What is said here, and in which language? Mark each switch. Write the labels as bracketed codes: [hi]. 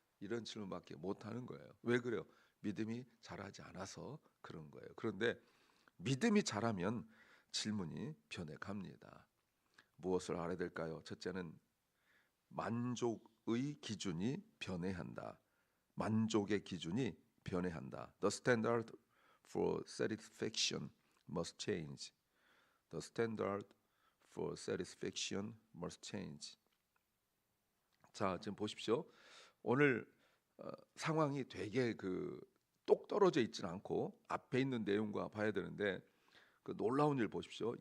[ko] 이런 질문밖에 못 하는 거예요. 왜 그래요? 믿음이 자라지 않아서 그런 거예요. 그런데 믿음이 자라면 질문이 변해갑니다. 무엇을 알아야 될까요? 첫째는 만족의 기준이 변해한다. 만족의 기준이 변해한다. [en] The standard for satisfaction must change. The standard for satisfaction must change. [ko] 자, 지금 보십시오. 오늘 상황이 되게 똑 떨어져 있지는 않고 앞에 있는 내용과 봐야 되는데 그 놀라운 일 보십시오.